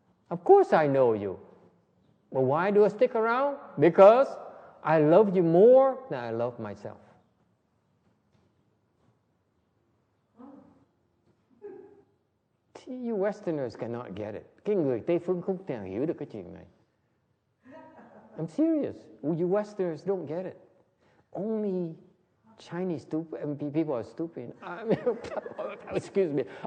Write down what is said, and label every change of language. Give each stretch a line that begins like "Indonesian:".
English: Of course I know you. But why do I stick around? Because I love you more than I love myself. You Westerners cannot get it.
Vietnamese: Cái người Tây phương không thể hiểu được cái chuyện này.
English: I'm serious. You Westerners don't get it. Only Chinese people are stupid. Excuse me.